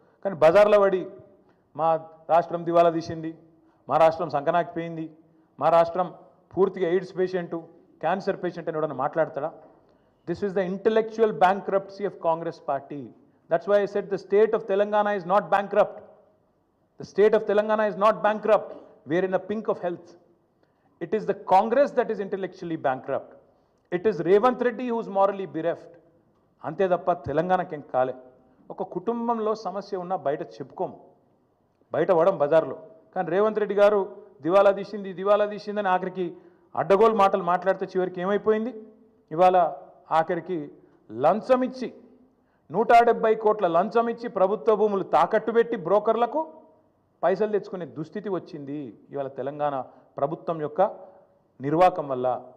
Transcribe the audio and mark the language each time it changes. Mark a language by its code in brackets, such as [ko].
[te] కానీ బజార్లో పడి మా రాష్ట్రం దివాలా తీసింది, మా రాష్ట్రం సంకనాకిపోయింది, మా రాష్ట్రం పూర్తిగా ఎయిడ్స్ పేషెంటు, క్యాన్సర్ పేషెంట్ అని ఎవడన్నా మాట్లాడతాడా? [en] This is the intellectual bankruptcy of Congress party. That's why I said the state of Telangana is not bankrupt. The state of Telangana is not bankrupt. We are in a pink of health. It is the Congress that is intellectually bankrupt. It is Revanth Reddy who is morally bereft. [te] అంతే తప్ప తెలంగాణకి ఏం కాలే. ఒక కుటుంబంలో సమస్య ఉన్నా బయట చెప్పుకోము, బయట పడం బజార్లో. కానీ రేవంత్ రెడ్డి గారు దివాలా తీసిందని ఆఖరికి అడ్డగోలు మాటలు మాట్లాడితే చివరికి ఏమైపోయింది? ఇవాళ ఆఖరికి లంచం ఇచ్చి 170 కోట్ల లంచం ఇచ్చి ప్రభుత్వ భూములు తాకట్టు పెట్టి బ్రోకర్లకు పైసలు తెచ్చుకునే దుస్థితి వచ్చింది ఇవాళ తెలంగాణ ప్రభుత్వం యొక్క నిర్వాకం వల్ల.